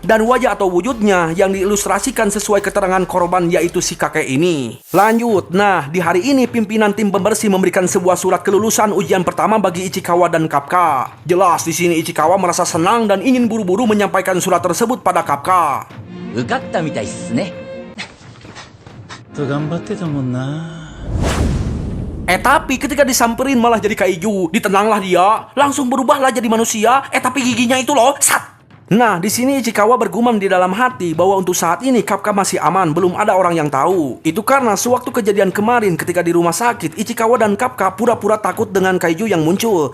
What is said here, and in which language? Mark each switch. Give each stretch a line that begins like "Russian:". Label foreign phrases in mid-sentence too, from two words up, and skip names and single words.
Indonesian: Dan wajah atau wujudnya yang diilustrasikan sesuai keterangan korban yaitu si kakek ini. Lanjut, nah di hari ini pimpinan tim pembersih memberikan sebuah surat kelulusan ujian pertama bagi Ichikawa dan Kafka. Jelas di sini Ichikawa merasa senang dan ingin buru-buru menyampaikan surat tersebut pada Kafka.
Japanese: 受かったみたいっすね。頑張ってたもんな。
Indonesian: Tapi ketika disamperin malah jadi kaiju. Ditenanglah dia, langsung berubahlah jadi manusia. Tapi giginya itu loh, sat. Nah, di sini Ichikawa bergumam di dalam hati bahwa untuk saat ini Kafka masih aman, belum ada orang yang tahu. Itu karena sewaktu kejadian kemarin ketika di rumah sakit, Ichikawa dan Kafka pura-pura takut dengan kaiju yang muncul.